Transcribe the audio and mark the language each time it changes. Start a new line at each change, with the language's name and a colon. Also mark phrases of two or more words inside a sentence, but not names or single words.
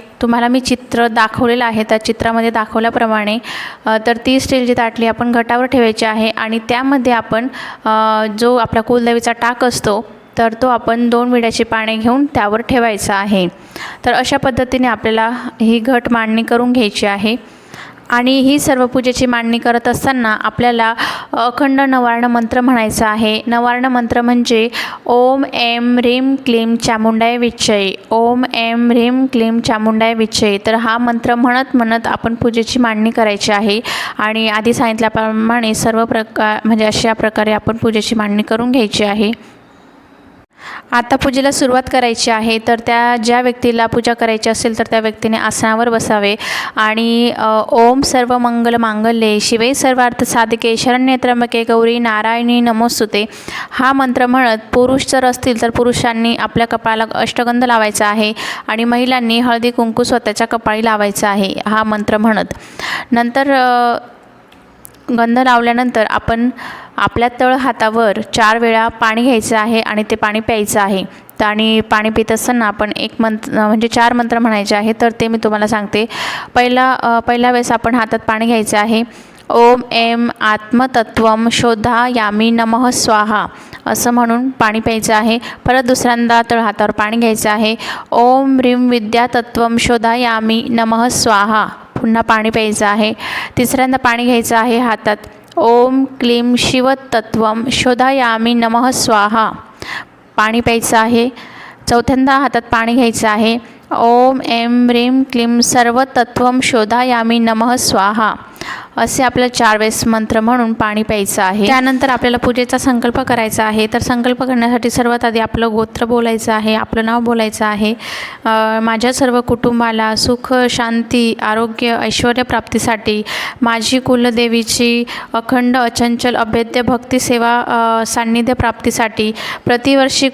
Marathi: तुम्हाला मी चित्र दाखवलेलं आहे, त्या चित्रामध्ये दाखवल्याप्रमाणे तर ती स्टीलची ताटली आपण घटावर ठेवायची आहे आणि त्यामध्ये आपण जो आपला कुलदेवीचा टाक असतो तर तो आपण 2 विड्याची पाने घेऊन त्यावर ठेवायचा आहे. तर अशा पद्धतीने आपल्याला ही घट मांडणी करून घ्यायची आहे. आणि ही सर्व पूजेची मांडणी करत असताना आपल्याला अखंड नवार्ण मंत्र म्हणायचा आहे. नवार्ण मंत्र म्हणजे
Sanskrit: ओम ऐं ह्रीं क्लीं चामुंडाय विच्चय, ओम ऐं ह्रीं क्लीं चामुंडाय विच्चय.
Marathi: तर हा मंत्र म्हणत आपण पूजेची मांडणी करायची आहे आणि आधी सांगितल्याप्रमाणे सर्व म्हणजे अशा प्रकारे आपण पूजेची मांडणी करून घ्यायची आहे. आता पूजेला सुरुवात करायची आहे. तर ज्या व्यक्तीला पूजा करायची असेल तर त्या व्यक्तीने आसनावर बसावे आणि
Sanskrit: ओम सर्व मंगल मांगल्ये शिवे सर्वार्थ साधिके शरण्ये त्र्यंबके गौरी नारायणी नमोस्तुते
Marathi: हा मंत्र म्हणत, पुरुष जर असतील तर पुरुषांनी आपल्या कपाळाला अष्टगंध लावायचा आहे आणि महिलांनी हळदी कुंकू स्वतःच्या कपाळी लावायचा आहे हा मंत्र म्हणत. नंतर गंध लावल्यानंतर आपण आपल्या तळ हातावर 4 वेळा पाणी घ्यायचं आहे आणि ते पाणी प्यायचं आहे. आणि पाणी पित असताना आपण एक म्हणजे 4 मंत्र म्हणायचे आहे. तर ते मी तुम्हाला सांगते. पहिल्या वेळेस आपण हातात पाणी घ्यायचं आहे
Sanskrit: ओम ऐं आत्मतत्त्वं शोधायामी नमः स्वाहा
Marathi: असं म्हणून पाणी प्यायचं आहे. परत दुसऱ्यांदा तळहातावर पाणी घ्यायचं आहे.
Sanskrit: ओम ह्रीं विद्यातत्त्वं शोधायामी नमः स्वाहा
Marathi: पुन्हा पाणी प्यायचं आहे. तिसऱ्यांदा पाणी घ्यायचं आहे हातात.
Sanskrit: ओम क्लीं शिवतत्त्वं शोधायामी नमः स्वाहा
Marathi: पाणी प्यायचं आहे. चौथ्यांदा हातात पाणी घ्यायचं आहे.
Sanskrit: ओम ऐं ह्रीं क्लीं सर्वतत्त्वं शोधायामी नमः स्वाहा
Marathi: असे आपल्याला 4 वेळेस मंत्र म्हणून पाणी प्यायचं आहे. त्यानंतर आपल्याला पूजेचा संकल्प करायचा आहे. तर संकल्प करण्यासाठी सर्वात आधी आपलं गोत्र बोलायचं आहे, आपलं नाव बोलायचं आहे. माझ्या सर्व कुटुंबाला सुख, शांती, आरोग्य, ऐश्वर्य प्राप्तीसाठी माझी कुलदेवीची अखंड अचंचल अभेद्य भक्तिसेवा सान्निध्य प्राप्तीसाठी प्रतिवर्षी